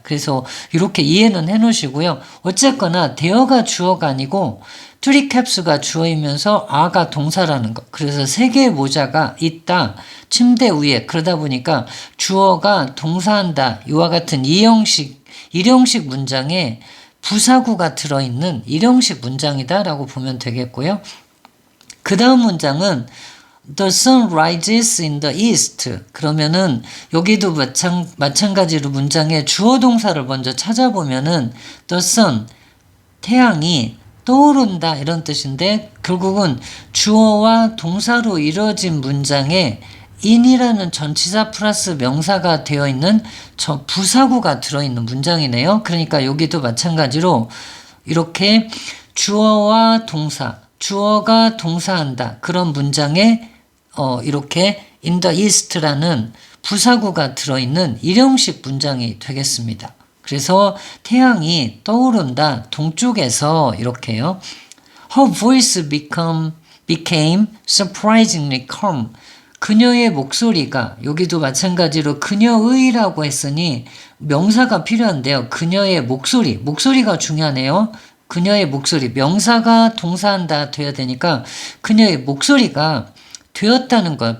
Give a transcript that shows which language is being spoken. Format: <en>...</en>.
<ko>그래서 이렇게 이해는 해 놓으시고요. 어쨌거나 there가 주어가 아니고 three caps가 주어이면서 are가 동사라는 거. 그래서 세 개의 모자가 있다. 침대 위에. 그러다 보니까 주어가 동사한다. 이와 같은 일형식 문장에 부사구가 들어있는 일형식 문장이다라고 보면 되겠고요. 그 다음 문장은</ko> <en>The sun rises in the east.</en> <ko>그러면은 여기도 마찬가지로 문장에 주어 동사를 먼저 찾아보면은 The sun, 태양이 떠오른다 이런 뜻인데 결국은 주어와 동사로 이루어진 문장에 in이라는 전치사 플러스 명사가 되어 있는 저 부사구가 들어있는 문장이네요. 그러니까 여기도 마찬가지로 이렇게 주어와 동사, 주어가 동사한다 그런 문장에 이렇게 in the east라는 부사구가 들어있는 일형식 문장이 되겠습니다. 그래서 태양이 떠오른다 동쪽에서 이렇게요.</ko> <en>Her voice became surprisingly calm.</en> <ko>그녀의 목소리가 여기도 마찬가지로 그녀의라고 했으니 명사가 필요한데요. 그녀의 목소리가 중요하네요. 그녀의 목소리, 명사가 동사한다 돼야 되니까 그녀의 목소리가 되었다는 거예요.</ko>